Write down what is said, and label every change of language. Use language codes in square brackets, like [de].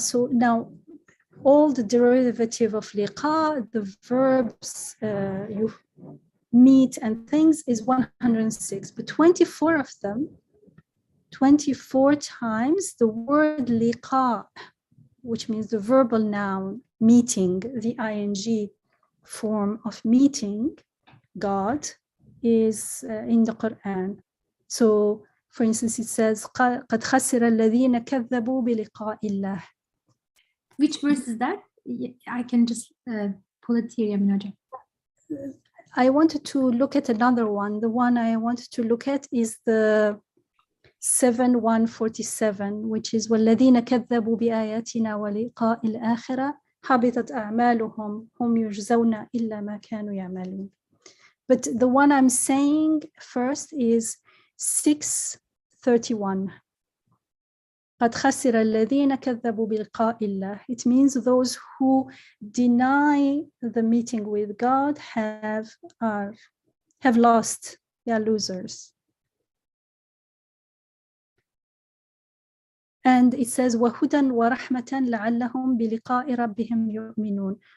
[en] So now all the derivative of liqa, the verbs you meet and things is 106, but 24 of them, 24 times the word liqa, which means the verbal noun meeting, the ing form of meeting God, is in the Quran. So for instance, it says [ar] قَدْ خَسِرَ الَّذِينَ كَذَّبُوا بِلِقَاءِ اللَّهِ. [en] Which verse is that? I can just pull it here, Yaminaja. I wanted to look at another one. The one I wanted to look at is the 7:147, which is [ar] وَالَّذِينَ كَذَّبُوا بِآيَاتِنَا وَلِقَاءِ الْآخِرَةِ حَبِطَتْ أَعْمَالُهُمْ هُمْ يُجْزَوْنَ إِلَّا مَا كَانُوا يَعْمَلُونَ. [en] But the one I'm saying first is 6:31. [ar] قَدْ خَسِرَ الَّذِينَ كَذَّبُوا بِلِقَاءِ اللَّهِ. [en] It means those who deny the meeting with God have lost. They are losers. And it says [ar] وَهُدًى وَرَحْمَةً لَعَلَّهُمْ بِلِقَاءِ رَبِّهِمْ يُؤْمِنُونَ.